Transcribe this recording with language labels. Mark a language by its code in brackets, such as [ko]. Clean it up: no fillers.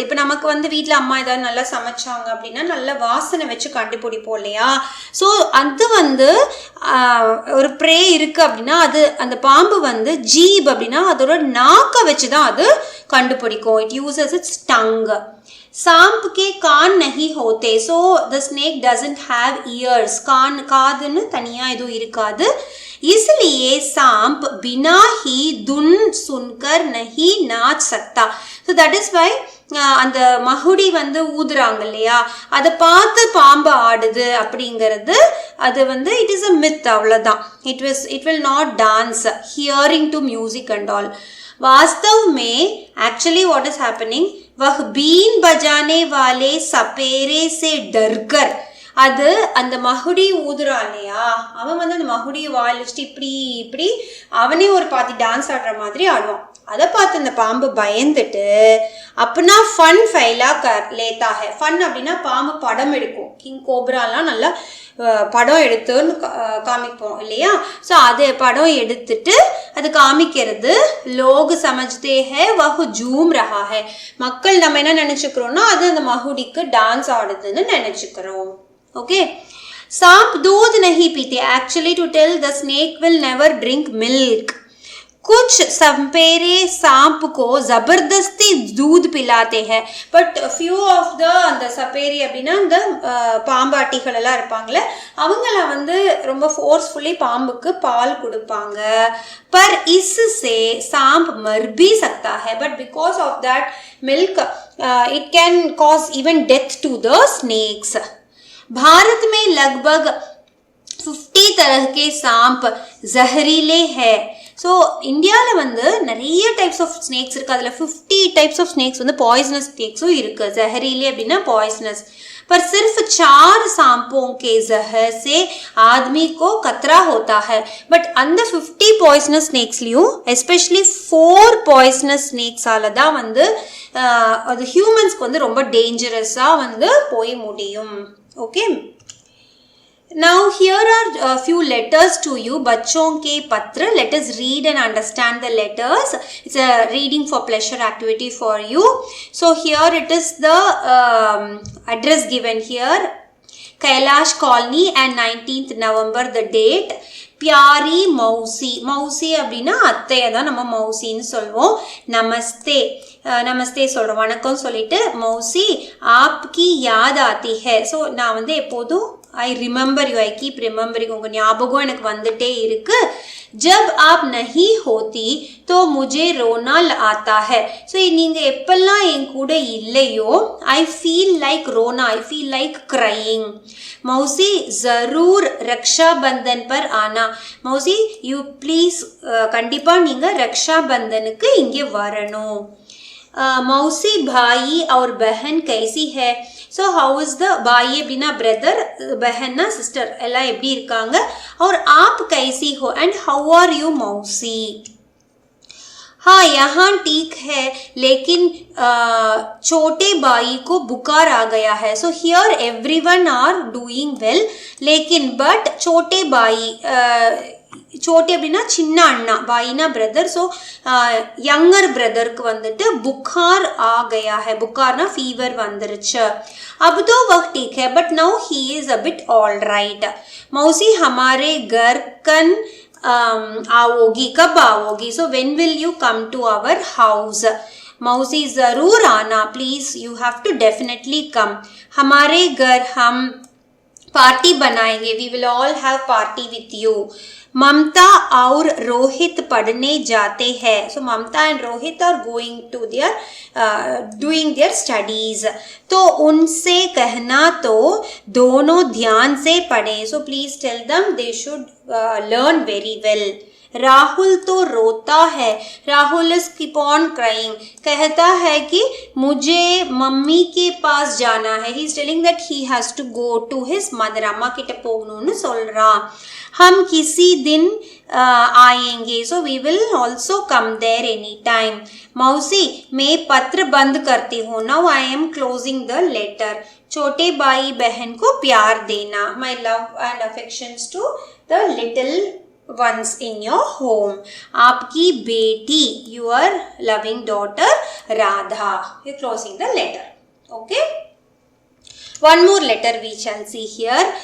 [ta] இப்போ நமக்கு வீட்டில் அம்மா ஏதாவது நல்லா சமைச்சாங்க அப்படின்னா நல்ல வாசனை வச்சு கண்டுபிடிப்போம் இல்லையா. ஸோ அது ஒரு ப்ரே இருக்கு அப்படின்னா அது அந்த பாம்பு ஜீப் அப்படின்னா அதோட நாக்கை வச்சு தான் அது கண்டுபிடிக்கும். [en] It uses its tongue. [hi] सांप के कान नहीं होते. [en] so the snake doesn't have ears. [ta] कान காதுன்னு தனியா எதுவும் இருக்காது. [hi] इसलिए सांप बिना ही धुन सुनकर नहीं नाच सकता. [en] so that is why [ta] அந்த மகுடி ஊதுறாங்க இல்லையா, அதை பார்த்து பாம்பு ஆடுது அப்படிங்கிறது அது [en] It is a myth. [ta] அவ்வளோதான். [en] It will not dance hearing to music and all. [hi] वास्तव में एक्चुअली व्हाट इज हैपनिंग, वह बीन बजाने वाले सपेरे से डरकर, [ta] அது அந்த மகுடி ஊதுறான் இல்லையா, அவன் அந்த மகுடியை வாயில் வச்சுட்டு இப்படி இப்படி அவனே ஒரு பாதி டான்ஸ் ஆடுற மாதிரி ஆடுவான். அதை பார்த்து அந்த பாம்பு பயந்துட்டு [hi] அப்பனா ஃபன் ஃபைலா லேத்தா ஹே. [ta] ஃபன் அப்படின்னா பாம்பு படம் எடுக்கும். கிங் கோப்ராலாம் நல்லா படம் எடுத்துன்னு காமிப்போம் இல்லையா? ஸோ அது படம் எடுத்துட்டு அது காமிக்கிறது. [hi] லோக் சமஜ்தே ஹே வஹு ஜூம் ரஹா ஹே. [ta] மக்கள் நம்ம என்ன நினைச்சுக்கிறோம்னா அது அந்த மகுடிக்கு டான்ஸ் ஆடுதுன்னு நினைச்சுக்கிறோம். [hi] ஓகே. सांप दूध नहीं पीते. [en] Actually to tell, the snake will never drink milk. [hi] कुछ संपेरे सांप को जबरदस्ती दूध पिलाते हैं. [en] But few of the [ta] அந்த சப்பேரி அப்படின்னா இந்த பாம்பாட்டிகள் எல்லாம் இருப்பாங்களே அவங்கள வந்து ரொம்ப ஃபோர்ஸ்ஃபுல்லி பாம்புக்கு பால் கொடுப்பாங்க. [hi] पर इससे सांप मर भी सकता है. [en] But because of that milk, it can cause even death to the snakes. [hi] Bharat में लगभग 50 तरह के सांप जहरीले है. [ta] ஸோ இந்தியாவில் வந்து நிறைய டைப்ஸ் ஆஃப் ஸ்னேக்ஸ் இருக்குது. அதில் 50 டைப்ஸ் ஆஃப் ஸ்னேக்ஸ் வந்து பாய்சனஸ் ஸ்னேக்ஸும் இருக்குது. ஜஹरीले அப்படின்னா பாய்சனஸ். [hi] पर सिर्फ 4 सांपों के जहर से आदमी को खतरा होता है. [ta] बट அந்த 50 பாய்சனஸ் ஸ்னேக்ஸ்லையும் எஸ்பெஷலி 4 பாய்சனஸ் ஸ்னேக்ஸால தான் வந்து அது ஹியூமன்ஸ்க்கு வந்து ரொம்ப டேஞ்சரஸாக வந்து போய் முடியும். [en] Okay. Now here are a few letters to you. बच्चों के पत्र. Let us read and understand the letters. It's a reading for pleasure activity for you. So here it is the address given here. Kailash Colony and 19th November the date. [hi] प्यारी मौसी. [ta] मौसी அப்படின்னா அத்தையை தான் நம்ம மௌசின்னு சொல்வோம். நமஸ்தே நமஸ்தே சொல்கிறோம், வணக்கம் சொல்லிட்டு [hi] மௌசி ஆப்கி யாத் ஆத்தி ஹே. [ta] ஸோ நான் வந்து எப்போதும் [en] I remember you, I keep remembering, [ta] உங்கள் ஞாபகம் எனக்கு வந்துட்டே இருக்கு. [hi] जब आप नहीं होती तो मुझे रोना आता है. [ta] ஸோ நீங்கள் எப்பெல்லாம் என் கூட இல்லையோ [en] I feel like ரோனா, I feel like crying. [hi] मौसी ज़रूर रक्षाबंधन पर आना. [ta] मौसी [en] you please [ta] கண்டிப்பா நீங்க ரக்ஷாபந்தனுக்கு இங்கே வரணும். [hi] मौसी भाई और बहन कैसी है. [ta] ஸோ [en] how is the bhai [ta] அப்படின்னா பிரதர், பஹன்னா சிஸ்டர், எல்லாம் எப்படி இருக்காங்க. [hi] और आप कैसी हो [en] and how are you [hi] मौसी. हाँ यहाँ ठीक है लेकिन छोटे भाई को बुखार आ गया है. [en] so here everyone are doing well [hi] लेकिन बट छोटे भाई, छोटे [ta] அப்படின்னா சின்ன அண்ணா, பாயினா பிரதர். ஸோ யங்கர் பிரதருக்கு வந்துட்டு [hi] புகார் ஆ கயா है. [ta] புகார்னா ஃபீவர் வந்துருச்சு. [hi] अब तो वह ठीक है [en] But now he is a bit all right. [hi] मौसी हमारे घर कन आओगी, कब आओगी. [en] So when will you come to our house. [hi] मौसी जरूर आना [en] Please, you have to definitely come. [hi] हमारे घर हम पार्टी बनाएंगे, [en] We will all have party with you. [hi] ममता और रोहित पढ़ने जाते हैं. [en] So Mamta and Rohit are going to their doing their studies. [hi] तो उनसे कहना तो दोनों ध्यान से पढ़ें. [en] So please tell them they should learn very well. [hi] Rahul तो रोता है. [en] Rahul is keep on crying. [hi] कहता है कि मुझे मम्मी के पास जाना है. [en] He is telling that he has to go to his mother. [ta] अम्मा किட்ட போகணும்னு சொல்றான். [hi] हम किसी दिन आएंगे. [en] So we will also come there any time. [hi] मौसी मैं पत्र बंद करती हूँ. [en] Now I am closing the letter. [hi] छोटे भाई बहन को प्यार देना. [en] My love and affections to the little ones in your home. [hi] आपकी बेटी, [en] your loving daughter Radha. You're closing the letter. Okay. One more letter we shall see here.